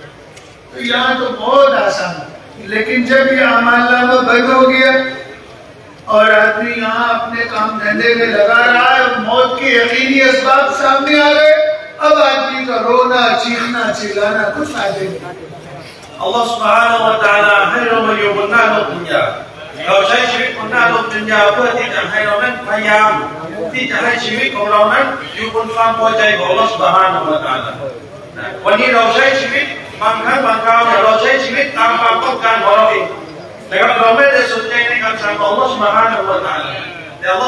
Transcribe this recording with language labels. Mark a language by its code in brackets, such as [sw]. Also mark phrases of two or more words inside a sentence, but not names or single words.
[hi] तो यहाँ तो बहुत आसान है, लेकिन जब ये अमालनामा बंद हो गया और आदमी यहाँ अपने काम धंधे में लगा रहा है, मौत के यकीनी असबाब सामने आ गए, अब आदमी का रोना चीखना चिल्लाना कुछ फायदे नहीं। [ar] الله سبحانه وتعالى [th] ให้เรามาอยู่บนหน้าโลกดุนยาเราใช้ชีวิตบนหน้าโลกดุนยาเพื่อที่จะให้เรานั้นพยายามที่จะให้ชีวิตของเรานั้นอยู่บนความพอใจของ [ar] الله سبحانه وتعالى [th] วันนี้เราใช้ชีวิตบางครั้งบางคราวเนี่ยเราใช้ชีวิตตามความต้องการของเราเองนะครับเราไม่ได้สนใจในคำสั่งของ [ar] الله سبحانه وتعالى [th] แต่ Allah